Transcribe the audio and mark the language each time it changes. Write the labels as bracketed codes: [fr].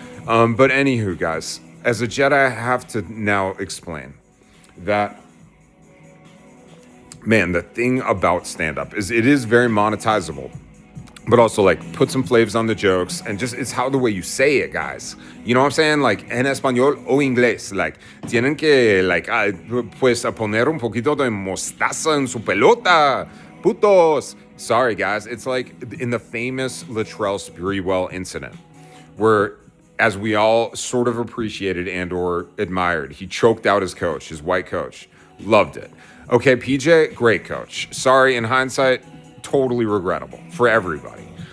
[en] But anywho, guys, as a Jedi, I have to now explain that, man, the thing about stand-up is it is very monetizable, but also like put some flavors on the jokes and just it's how the way you say it, guys. You know what I'm saying? [es] Like en español o inglés, like tienen que like pues a poner un poquito de mostaza en su pelota, putos. [en] Sorry, guys. It's like in the famous Latrell Sprewell incident where, as we all sort of appreciated and or admired, he choked out his coach, his white coach. Loved it. Okay, PJ, great coach. Sorry, in hindsight, totally regrettable for everybody.